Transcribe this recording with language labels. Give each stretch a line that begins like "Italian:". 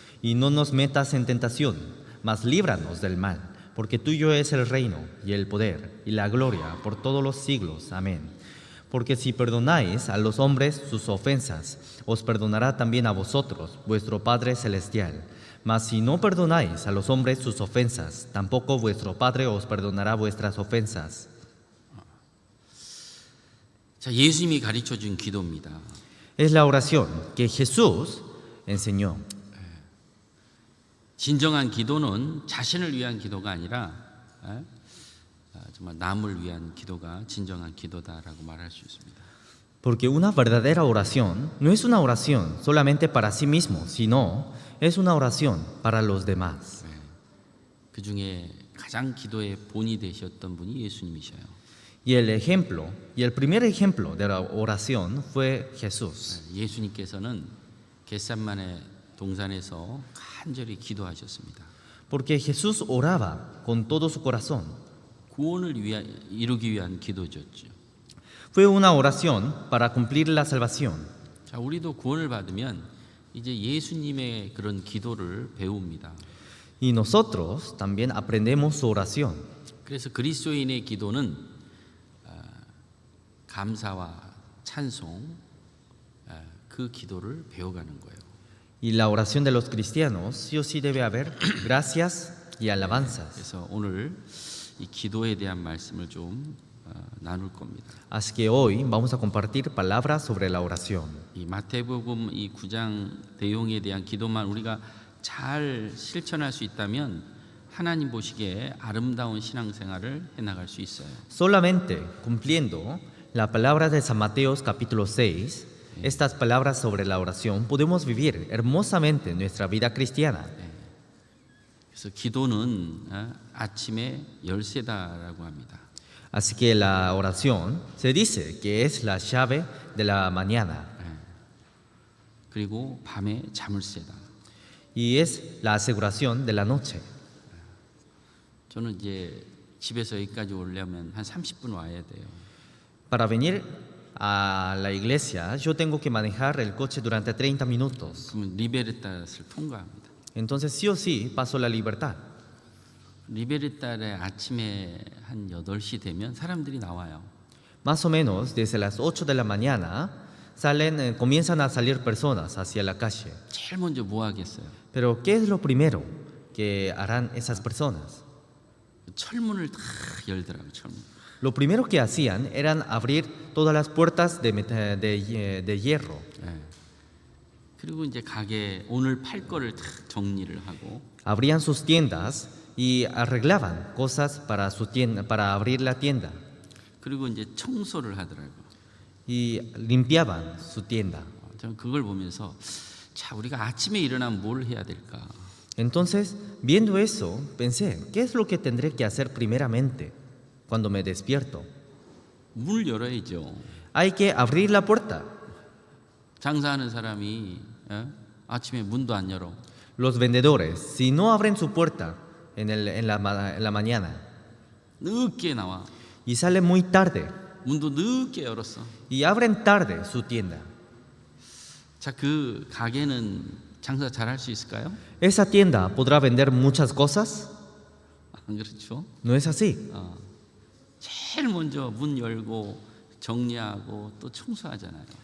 Spanish: Y no nos metas en tentación, mas líbranos del mal, porque tuyo es el reino, y el poder, y la gloria, por todos los siglos. Amén. Porque si perdonáis a los hombres sus ofensas, os perdonará también a vosotros, vuestro Padre Celestial. Mas si no perdonáis a los hombres sus ofensas, tampoco vuestro Padre os perdonará vuestras ofensas.
Korean: 자, 예수님이 가르쳐 준 기도입니다.
Spanish: Es la oración que Jesús enseñó.
Korean: 진정한 기도는 자신을 위한 기도가 아니라 정말 남을 위한 기도가 진정한 기도다라고 말할 수 있습니다.
Spanish: Porque una verdadera oración no es una oración solamente para sí mismo, sino es una oración para los demás.
Korean: 그 중에 가장 기도의 본이 되셨던 분이 예수님이셔요.
Spanish: Y el primer ejemplo de la oración fue Jesús.
Korean: 예수님께서는 겟셋마네 동산에서 간절히 기도하셨습니다.
Spanish: Porque Jesús oraba con todo su corazón.
Korean: 구원을 이루기 위한 기도죠.
Spanish: Fue una oración para cumplir la salvación.
Korean: 자, 우리도 구원을 받으면 이제 예수님의 그런 기도를 배웁니다.
Spanish: Y nosotros también aprendemos su oración.
Korean: 그래서 그리스도인의 기도는 감사와 찬송 그 기도를 배워가는 거예요.
Spanish: Y la oración de los cristianos sí o sí debe haber gracias y alabanzas.
Korean: 그래서 오늘 이 기도에 대한 말씀을 좀 나눌 겁니다.
Spanish: Así que hoy vamos a compartir palabras sobre la oración.
Korean: 이 마태복음 이 9장 내용에 대한 기도만 우리가 잘 실천할 수 있다면 하나님 보시기에 아름다운 신앙생활을 해나갈 수 있어요.
Spanish: Solamente cumpliendo la palabra de San Mateo capítulo 6, estas palabras sobre la oración, podemos vivir hermosamente nuestra vida cristiana.
Korean: 그래서 기도는 아침의 열쇠다라고 합니다.
Spanish: Así que la oración se dice que es la llave de la mañana
Korean: 그리고 밤에 자물쇠다.
Spanish: y es la aseguración de la noche.
Korean: 저는 이제 집에서 여기까지 오려면 한 30분 와야 돼요.
Spanish: Para venir a la iglesia, yo tengo que manejar el coche durante 30 minutos.
Korean: 그러면 리베르타를 통과합니다.
Spanish: Entonces, sí o sí, paso la libertad.
Korean: 리베르타의 아침에 한 8시 되면 사람들이 나와요.
Spanish: Más o menos, desde las 8 de la mañana, comienzan a salir personas hacia la calle.
Korean: 제일 먼저 뭐 하겠어요?
Spanish: Pero, ¿qué es lo primero que harán esas personas?
Korean: 철문을 다 열더라고요. 철문.
Spanish: Lo primero que hacían eran abrir todas las puertas de hierro.
Korean: 그리고 이제 가게 오늘 팔 거를 다 정리를 하고
Spanish: Abrían sus tiendas y arreglaban cosas para su tienda, para abrir la tienda.
Korean: 그리고 이제 청소를 하더라고요.
Spanish: Y limpiaban su tienda.
Korean: 저는 그걸 보면서 자, 우리가 아침에 일어나면 뭘 해야 될까?
Spanish: Entonces, viendo eso, pensé, ¿qué es lo que tendré que hacer primeramente cuando me despierto?
Korean: 문을 열어야죠.
Spanish: Hay que abrir la puerta.
Korean: 장사하는 사람이 아침에 문도 안 열어.
Spanish: Los vendedores, si no abren su puerta en la mañana
Korean: 늦게 나와.
Spanish: y salen muy tarde
Korean: 문도 늦게 열었어.
Spanish: y abren tarde su tienda,
Korean: 자, 그 가게는 장사 잘 할 수 있을까요?
Spanish: ¿esa tienda podrá vender muchas cosas?
Korean: 안 그렇죠?
Spanish: No es así.
Korean: 제일 먼저 문 열고 정리하고 또 청소하잖아요.